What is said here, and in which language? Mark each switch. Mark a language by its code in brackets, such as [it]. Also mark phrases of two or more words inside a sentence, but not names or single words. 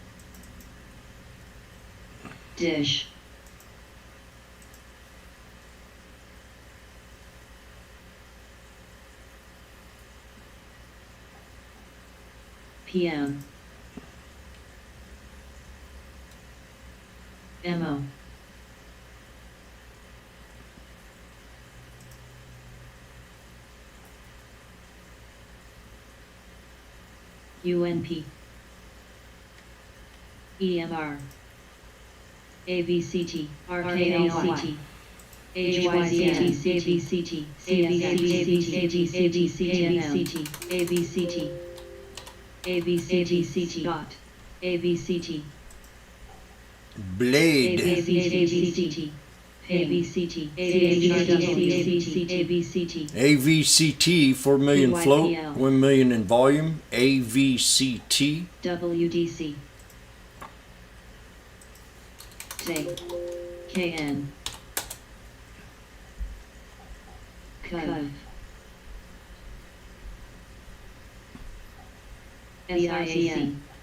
[en] DISH, PM, MO, UNP, EMR, AVCT, RKLCT, HYZT, AVCT, AVCT, AVCT, AVCT, dot, AVCT, Blade. AVCT, AVCT, AVCT, AVCT, 4 million float, PYPL. 1 million in volume. AVCT. WDC, TE, KN, Cove. SRCN.